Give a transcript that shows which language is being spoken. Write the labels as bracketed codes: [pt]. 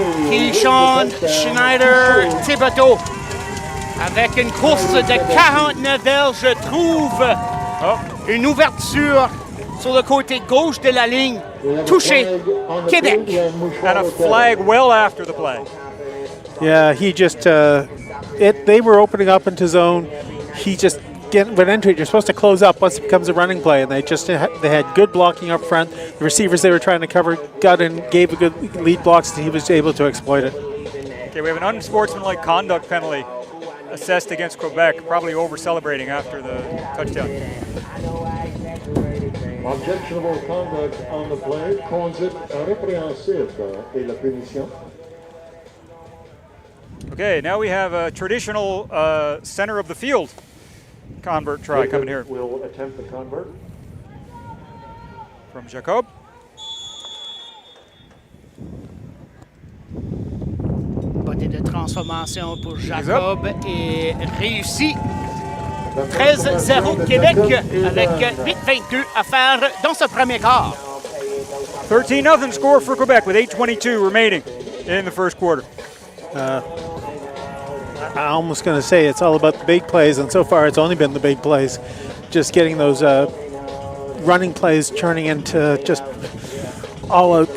[fr] Keyshawn Schneider Thibodeau avec une course de 49 verges trouve une ouverture sur le côté gauche de la ligne. Touché, Québec. [en] And a flag well after the play. Yeah, he just, they were opening up into zone. He just went into it, you're supposed to close up once it becomes a running play, and they had good blocking up front. The receivers they were trying to cover gave a good lead blocks, and he was able to exploit it. Okay, we have an unsportsmanlike conduct penalty assessed against Quebec, probably over-celebrating after the touchdown. Objectionable conduct on the play, [fr] conduite répréhensible et la punition. [en] Okay, now we have a traditional center of the field convert try coming here. Will attempt the convert. From Jacob. [fr] Beauté de transformation pour Jacob est réussi. 13-0 Québec avec 8-22 à faire dans ce premier quart. [en] 13-0 score for Quebec with 8:22 remaining in the first quarter. I'm almost going to say it's all about the big plays, and so far it's only been the big plays. Just getting those running plays turning into just all out.